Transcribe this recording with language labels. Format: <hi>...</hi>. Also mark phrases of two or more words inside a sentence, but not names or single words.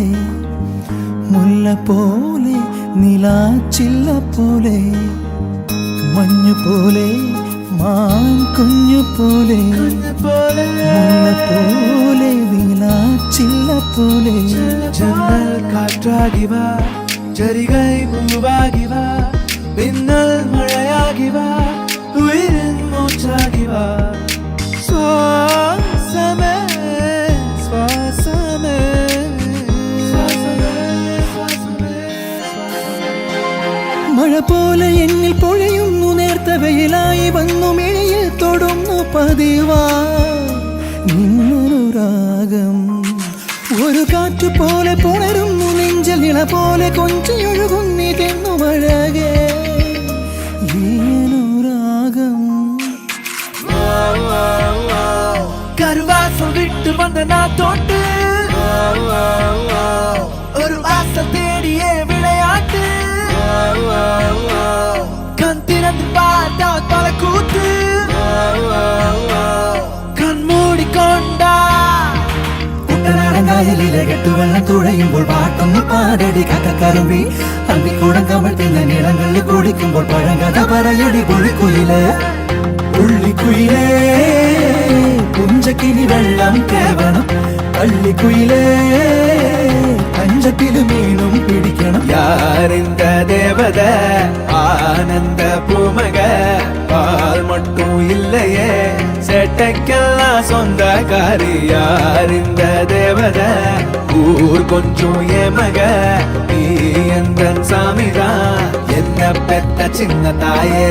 <ml>മുല്ല പോലെ നിലാച്ചില്ല പോലെ മഞ്ഞു പോലെ മാൻകുഞ്ഞു പോലെ മുല്ല പോലെ നിലാച്ചില്ല പോലെ</ml> <ta>ஜன்னல் காற்றாகி வா ஜரிகை பூவாகி வா பின்னல் மழையாகி வா உயிரின் மூச்சாகி வா சுவாசமே சுவாசமே சுவாசமே சுவாசமே</ta> <ml>മഴ പോലെ എന്നിൽ പൊഴിയുന്നു നേർത്ത വെയിലായി വന്നു മിഴിയിൽ തൊടുന്നു പതിവാ നിന്നൊരു രാഗം ഒരു കാറ്റു പോലെ പുണരുന്നു നെഞ്ചൽ ഇള പോലെ കൊഞ്ചിയൊഴുകുന്നിതെന്നു മഴകേ ഈയൊരു രാഗം</ml> <ta>கருவாசம் விட்டு வந்த நான் தோட்டு ஒரு வாசல் தேடியே விளையாட்டு கண் திறந்து பார்த்தா பல கூத்து கண் மூடிக்கொண்டா</ta> <ml>കുട്ടനാടങ്കായലിലെ കെട്ടുവെള്ളം തുഴയുമ്പോൾ പാട്ടൊന്ന് പാടടി കക്കറുമ്പി അന്തിക്കൂടം കമഴ്ത്തുന്ന നിറങ്ങളിൽ കുടിക്കുമ്പോൾ പഴങ്കഥ പറയടി പുള്ളിക്കുയില് പുള്ളിക്കുയിലേ പുഞ്ചക്കിനി വെള്ളം കേവണം പള്ളിക്കുയിലേ പഞ്ചത്തില് മീനും പിടിക്കണം</ml> <ta>யார் இந்த தேவத ஆனந்த பூமக பால் மட்டும் இல்லையே சேட்டைக்கெல்லாம் சொந்தக்காரி யார் இந்த தேவத ஊர் கொஞ்சம் ஏமக நீ எந்த சாமிதான் என்ன பெத்த சின்ன தாயே</ta>